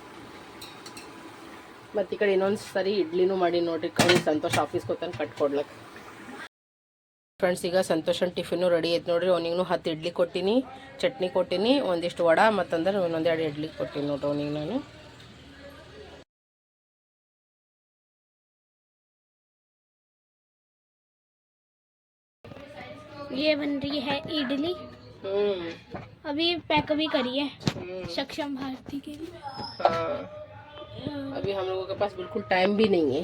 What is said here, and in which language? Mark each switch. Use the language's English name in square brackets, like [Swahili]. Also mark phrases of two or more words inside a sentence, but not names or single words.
[Kannada] ಮತ್ತು ಈ ಕಡೆ ಇನ್ನೊಂದು ಸರಿ ಇಡ್ಲಿನೂ ಮಾಡಿ ನೋಡ್ರಿ. ಕೈ ಸಂತೋಷ್ ಆಫೀಸ್ಗೆ ಹೋಗ್ತಾನೆ ಕಟ್ಕೊಡ್ಲಕ್ಕೆ. ಫ್ರೆಂಡ್ಸ್ ಈಗ ಸಂತೋಷನ್ ಟಿಫಿನು ರೆಡಿ ಐತೆ ನೋಡ್ರಿ. ಅವನಿಗೂ 10 ಇಡ್ಲಿ ಕೊಟ್ಟಿನಿ, ಚಟ್ನಿ ಕೊಟ್ಟಿನಿ, ಒಂದಿಷ್ಟು ವಡ ಮತ್ತಂದ್ರೆ ಇನ್ನೊಂದೆರಡು ಇಡ್ಲಿ ಕೊಟ್ಟಿನಿ ನೋಡ್ರಿ ಅವನಿಗೆ ನಾನು. [Hindi] ये बन रही है इडली. अभी पैक भी करी है सक्षम भारती के लिए. हाँ अभी हम लोगों के पास बिल्कुल टाइम भी नहीं है.